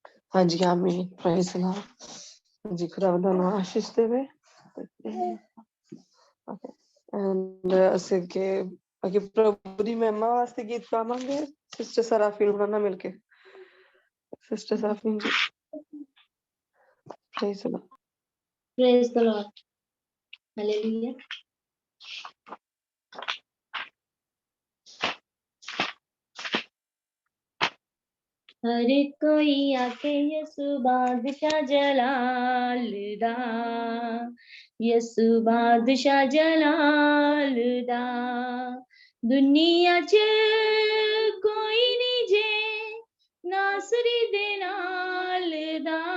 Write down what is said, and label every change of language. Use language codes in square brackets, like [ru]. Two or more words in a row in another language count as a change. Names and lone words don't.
[pa] ਹਾਂਜੀ ਆਮੀਨ [en] praise the Lord [pa] ਹਾਂਜੀ ਖੁਦਾਵੰਦ ਤੁਹਾਨੂੰ ਆਸ਼ੀਸ਼ ਦੇਵੇ ਐਂਡ ਅਸੀਂ ਅੱਗੇ ਪ੍ਰਭੂ ਦੀ ਮਹਿਮਾ ਵਾਸਤੇ ਗੀਤ ਗਾਵਾਂਗੇ ਸਿਸਟਰ ਸਰਾਫੀਨ ਉਹਨਾਂ ਨਾਲ ਮਿਲ ਕੇ ਸਿਸਟਰ ਸਰਾਫੀਨ ਜੀ [en] praise the Lord Praise the Lord. Hallelujah. [pa] ਹਰ ਕੋਈ ਆਕੇ ਯਿਸੂ ਬਾਦਸ਼ਾਹ ਜਲਾਲ ਦਾ ਯਿਸੂ ਬਾਦਸ਼ਾਹ ਜਲਾਲ ਦਾ ਦੁਨੀਆ ਚ ਕੋਈ ਨਹੀਂ ਜੇ ਨਾਸਰੀ ਦੇ ਨਾਲ ਦਾ